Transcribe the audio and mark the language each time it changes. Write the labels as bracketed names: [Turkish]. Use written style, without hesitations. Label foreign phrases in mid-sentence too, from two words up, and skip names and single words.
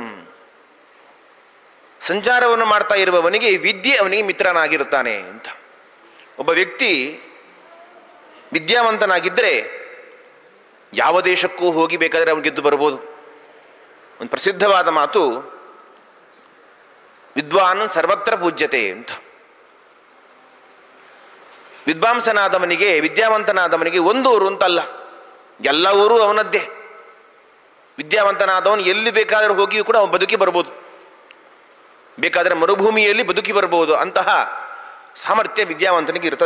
[Kannada] ಸಂಚಾರವನ್ನು ಮಾಡ್ತಾ ಇರುವವನಿಗೆ ವಿದ್ಯೆ ಅವನಿಗೆ ಮಿತ್ರನಾಗಿರುತ್ತಾನೆ ಅಂತ. ಒಬ್ಬ ವ್ಯಕ್ತಿ ವಿದ್ಯಾವಂತನಾಗಿದ್ದರೆ ಯಾವ ದೇಶಕ್ಕೂ ಹೋಗಿ ಬೇಕಾದರೆ ಅವನು ಗೆದ್ದು ಬರ್ಬೋದು. ಒಂದು ಪ್ರಸಿದ್ಧವಾದ ಮಾತು, [Sanskrit] ವಿದ್ವಾನ್ ಸರ್ವತ್ರ ಪೂಜ್ಯತೆ ಅಂತ. [Kannada] ವಿದ್ವಾಂಸನಾದವನಿಗೆ, ವಿದ್ಯಾವಂತನಾದವನಿಗೆ ಒಂದು ಊರು ಅಂತಲ್ಲ, ಎಲ್ಲ ಊರು ಅವನದ್ದೇ. ವಿದ್ಯಾವಂತನಾದವನು ಎಲ್ಲಿ ಬೇಕಾದರೂ ಹೋಗಿಯೂ ಕೂಡ ಅವನು ಬದುಕಿ ಬರ್ಬೋದು, ಬೇಕಾದರೆ ಮರುಭೂಮಿಯಲ್ಲಿ ಬದುಕಿ ಬರ್ಬೋದು. ಅಂತಹ ಸಾಮರ್ಥ್ಯ ವಿದ್ಯಾವಂತನಿಗೆ ಇರ್ತದೆ.